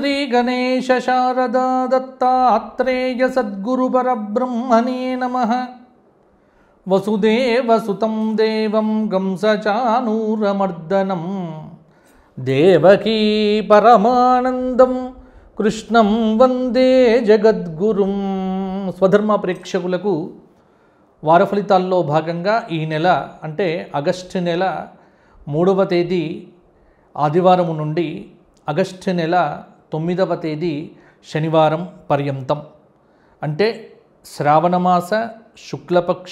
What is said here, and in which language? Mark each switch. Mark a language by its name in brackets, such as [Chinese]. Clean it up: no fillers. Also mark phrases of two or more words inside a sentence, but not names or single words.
[Sanskrit] गणेश शारदा दत्तात्रेय सद्गुरु परब्रह्मणे नमः। वसुदेवसुतं देवं कंसचाणूरमर्दनं देवकी परमानंदं कृष्णं वंदे जगद्गुरुं। [Telugu] స్వధర్మ ప్రేక్షకులకు వార ఫలితాల్లో భాగంగా ఈ నెల అంటే ఆగస్టు నెల 3వ తేదీ ఆదివారం నుండి ఆగస్టు నెల 9వ తేదీ శనివారం పర్యంతం అంటే శ్రావణమాస శుక్లపక్ష